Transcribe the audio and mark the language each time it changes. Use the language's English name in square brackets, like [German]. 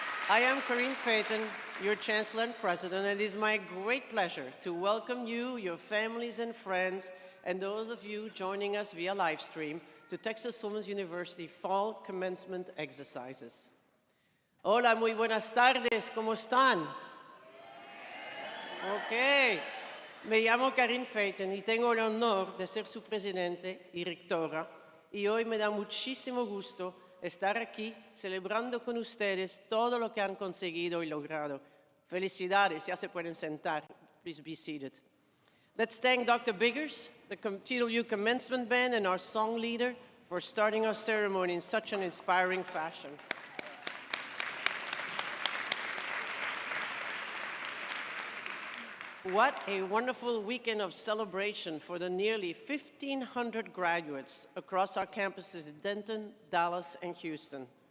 [English] I am Corinne Phaeton, your Chancellor and President, and it is my great pleasure to welcome you, your families and friends, and those of you joining us via live stream to Texas Women's University Fall Commencement Exercises. [Spanish] Hola, muy buenas tardes, ¿cómo están? Ok, me llamo Corinne Phaeton y tengo el honor de ser su presidente y rectora, y hoy me da muchísimo gusto estar aquí celebrando con ustedes todo lo que han conseguido y logrado. Felicidades, ya se pueden sentar. [English] Please be seated. Let's thank Dr. Biggers, the TWU Commencement Band, and our song leader for starting our ceremony in such an inspiring fashion. What a wonderful weekend of celebration for the nearly 1,500 graduates across our campuses in Denton, Dallas, and Houston.